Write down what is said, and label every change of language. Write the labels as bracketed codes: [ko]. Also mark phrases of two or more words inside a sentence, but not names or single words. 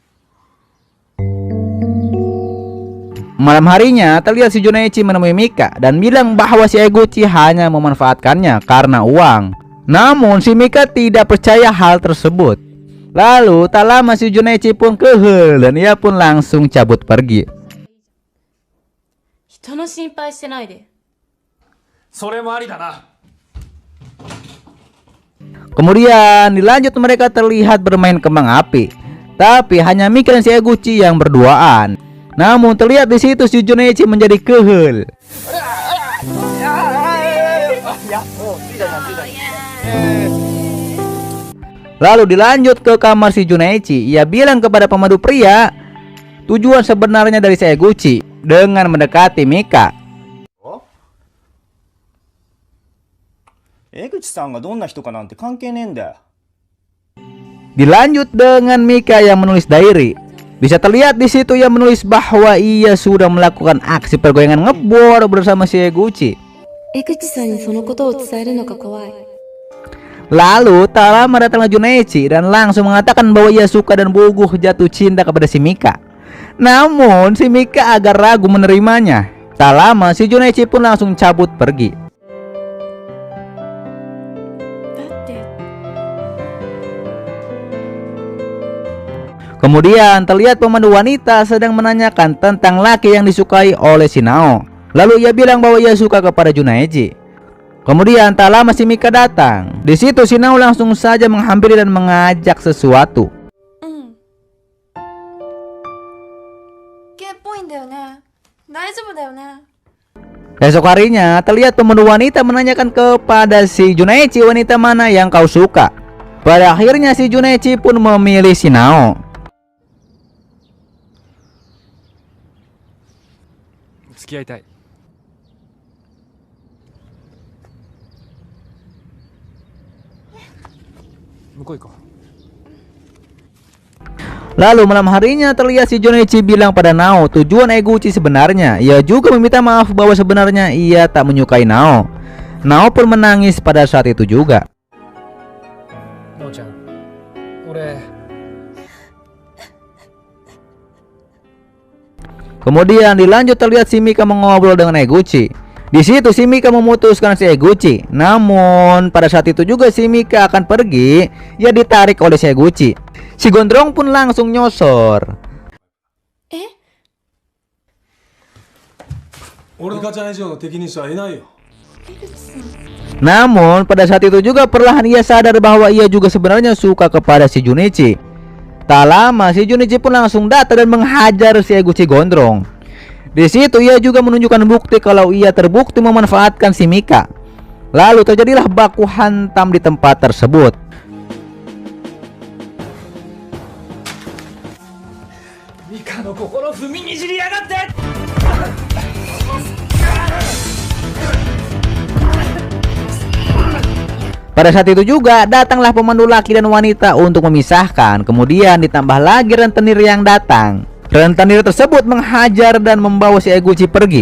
[id] Malam harinya terlihat si Junaichi menemui Mika dan bilang bahwa si Eguchi hanya memanfaatkannya karena uang. Namun si Mika tidak percaya hal tersebut. Lalu tak lama si Junaichi pun kehel dan ia pun langsung cabut pergi. [ja] 人の心配してないで。それもありだな。 [id] Kemudian dilanjut mereka terlihat bermain kembang api. Tapi hanya Mika dan si Eguchi yang berduaan. Namun terlihat di situ si Junaichi menjadi kehel. Lalu dilanjut ke kamar si Junaichi. Ia bilang kepada pemandu pria tujuan sebenarnya dari si Eguchi dengan mendekati Mika. [ja] 江口さんがどんな人かなんて関係ねえんだよ。 [id] Dilanjut dengan Mika yang menulis diary. Bisa terlihat di situ ia menulis bahwa ia sudah melakukan aksi pergoyangan ngebor bersama si Eguchi. [ja] 江口さんにそのことを伝えるのが怖い。 [id] Lalu tak lama datanglah Junaichi dan langsung mengatakan bahwa ia suka dan bogoh jatuh cinta kepada si Mika. Namun si Mika agak ragu menerimanya. Tak lama si Junaichi pun langsung cabut pergi. [ja] だって [id] Kemudian terlihat pemandu wanita sedang menanyakan tentang laki yang disukai oleh si Nao. Lalu ia bilang bahwa ia suka kepada Junaichi. Kemudian tak lama si Mika datang. Di situ si Nao langsung saja menghampiri dan mengajak sesuatu. [ja] ゲイっぽいんだよね。大丈夫だよね。 [id] Esok harinya terlihat pemandu wanita menanyakan kepada si Junaichi wanita mana yang kau suka. Pada akhirnya si Junaichi pun memilih si Nao. [ja] 付き合いたい。向こう行こう。 [id] Lalu malam harinya terlihat si Junaichi bilang pada Nao tujuan Eguchi sebenarnya. Ia juga meminta maaf bahwa sebenarnya ia tak menyukai Nao. Nao pun menangis pada saat itu juga. [ja] なおちゃん、俺 [id] Kemudian dilanjut terlihat si Mika mengobrol dengan Eguchi. Di situ si Mika memutuskan si Eguchi. Namun pada saat itu juga si Mika akan pergi. Ia ditarik oleh si Eguchi. Si Gondrong pun langsung nyosor. [ja] 俺がちゃん以上の敵にしてはいないよ。 [id] Namun pada saat itu juga perlahan ia sadar bahwa ia juga sebenarnya suka kepada si Junichi. Tak lama si Junichi pun langsung datang dan menghajar si Eguchi Gondrong. Di situ ia juga menunjukkan bukti kalau ia terbukti memanfaatkan si Mika. Lalu terjadilah baku hantam di tempat tersebut. [ja] Mika の心踏みにじりやがって。 [id] Pada saat itu juga datanglah pemandu laki dan wanita untuk memisahkan. Kemudian ditambah lagi rentenir yang datang. Rentenir tersebut menghajar dan membawa si Eguchi pergi.